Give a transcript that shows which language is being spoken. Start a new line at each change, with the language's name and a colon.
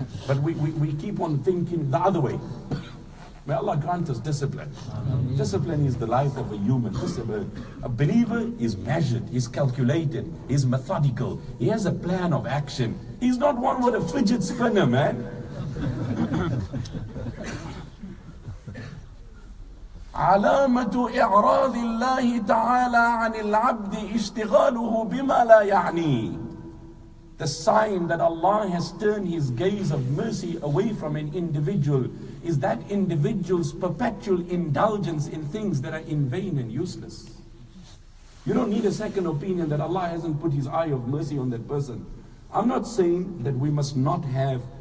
English: But we keep on thinking the other way. May Allah grant us discipline. Discipline is the life of a human. A believer is measured, he's calculated, he's methodical, he has a plan of action. He's not one with a fidget spinner, man.
Arabic: علامة إعراض الله تعالى عن العبد اشتغاله بما لا يعني.
English: The sign that Allah has turned His gaze of mercy away from an individual is that individual's perpetual indulgence in things that are in vain and useless. You don't need a second opinion that Allah hasn't put His eye of mercy on that person. I'm not saying that we must not have